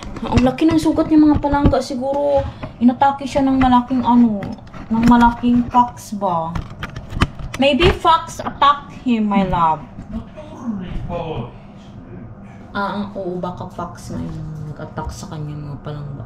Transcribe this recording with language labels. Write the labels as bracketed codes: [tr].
[tl] Ang laki ng sugat niya mga palangga. Siguro, inatake siya ng malaking ng malaking fox ba? [en] Maybe fox attacked him, my love. Turri pois. [tl] Oo, baka fox na yung nag-attack sa kanya mga palangga.